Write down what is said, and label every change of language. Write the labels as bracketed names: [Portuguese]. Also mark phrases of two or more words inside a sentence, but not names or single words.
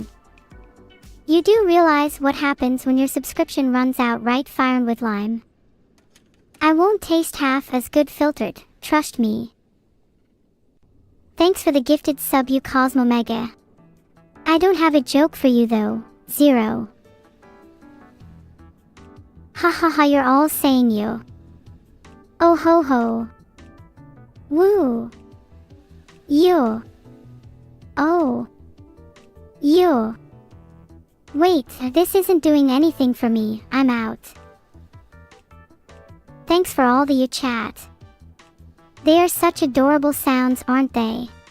[English] You do realize what happens when your subscription runs out, right, Fire with Lime? I won't taste half as good filtered, trust me. Thanks for the gifted sub, you Cosmo Mega. I don't have a joke for you though, Zero. Ha ha ha, you're all saying you. Oh ho ho. Woo. You. Oh. You. Wait, this isn't doing anything for me, I'm out. Thanks for all the you chat. They are such adorable sounds, aren't they?